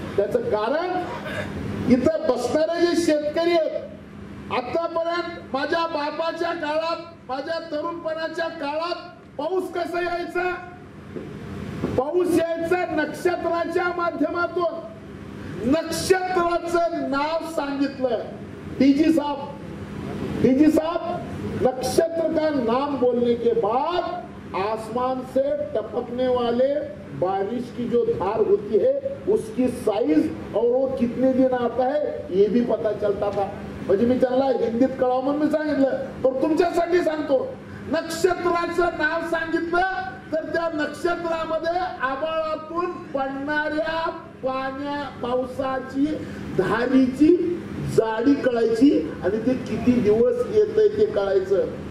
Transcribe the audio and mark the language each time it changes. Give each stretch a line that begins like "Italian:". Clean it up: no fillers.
Marathi: त्याचं कारण इथं बसणारे जे शेतकरी आहेत, आतापर्यंत माझ्या बापाच्या काळात, माझ्या तरुणपणाच्या काळात पाऊस कसा यायचा? पाऊस यायचा नक्षत्राच्या माध्यमातून. नक्षत्राचं नाव सांगितलं
Hindi: डीजी साहब, नक्षत्र का नाम बोलने के बाद आसमान से टपकने वाले बारिश की जो धार होती है उसकी साइज और वो कितने दिन आता है ये भी पता चलता था.
Marathi: म्हणजे मी त्यांना हिंदीत कळावं म्हणून सांगितलं, पण तुमच्यासाठी सांगतो. नक्षत्राचं नाव सांगितलं तर त्या नक्षत्रामध्ये आभाळातून पडणाऱ्या पावसाची धारीची जाडी कळायची आणि ते किती दिवस येतंय ते कळायचं.